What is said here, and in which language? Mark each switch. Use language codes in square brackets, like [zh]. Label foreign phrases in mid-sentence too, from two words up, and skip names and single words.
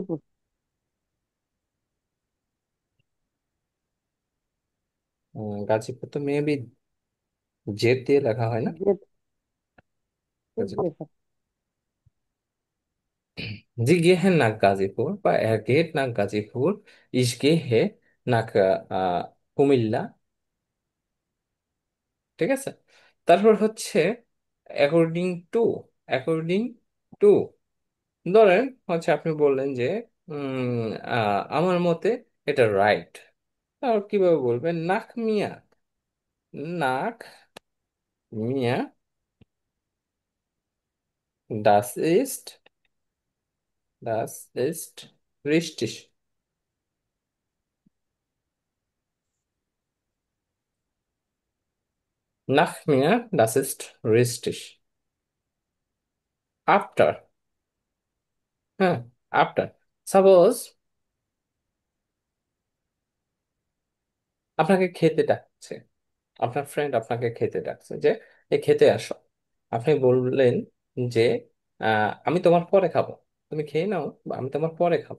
[bn] গাজীপুর। গাজীপুর তো মেবি জেড দিয়ে লেখা হয় না? গেট। গাজীপুর। [de] Sie gehen nach [bn] গাজীপুর বা [de] er geht nach [bn] গাজীপুর। [de] ich gehe nach কুমিল্লা। [bn] ঠিক আছে। তারপর হচ্ছে [en] according to. according to [bn] ধরেন হচ্ছে আপনি বললেন যে আমার মতে এটা রাইট। তাহলে কিভাবে বলবেন? [de] nach mir. nach mir das ist, das ist richtig. Nach mir, das ist richtig. [en] After, হ্যাঁ, after. [bn] সাপোজ আপনাকে খেতে ডাকছে, আপনার ফ্রেন্ড আপনাকে খেতে ডাকছে যে এই খেতে আসো। আপনি বললেন যে আমি তোমার পরে খাবো, তুমি খেয়ে নাও, বা আমি তোমার পরে খাবো।